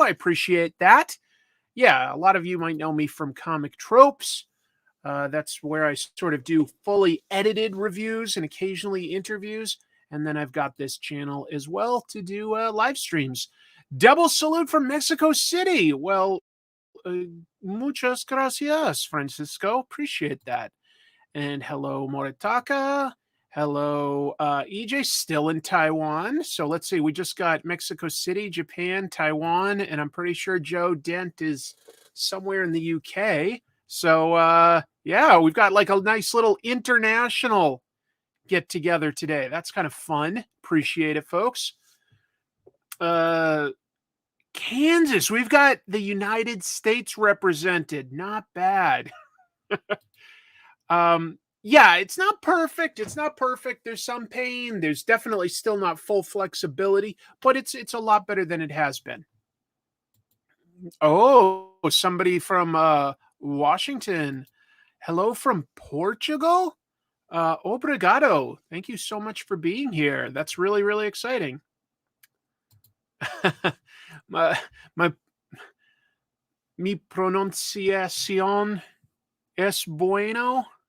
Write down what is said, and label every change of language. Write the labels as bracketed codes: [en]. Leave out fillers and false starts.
[en] I appreciate that. Yeah, a lot of you might know me from Comic Tropes. That's where I sort of do fully edited reviews and occasionally interviews. And then I've got this channel as well to do live streams. Double salute from Mexico City. [es] Well, muchas gracias, Francisco. [en] Appreciate that. And hello, Moritaka. Hello, EJ, still in Taiwan. So let's see. We just got Mexico City, Japan, Taiwan, and I'm pretty sure Joe Dent is somewhere in the UK. So, yeah, we've got like a nice little international get together today. That's kind of fun. Appreciate it, folks. Kansas, we've got the United States represented. Not bad. Yeah, it's not perfect. It's not perfect. There's some pain. There's definitely still not full flexibility, but it's a lot better than it has been. Oh, somebody from Washington. Hello from Portugal. Obrigado. Thank you so much for being here. That's really, really exciting. [es] Mi pronunciación es bueno.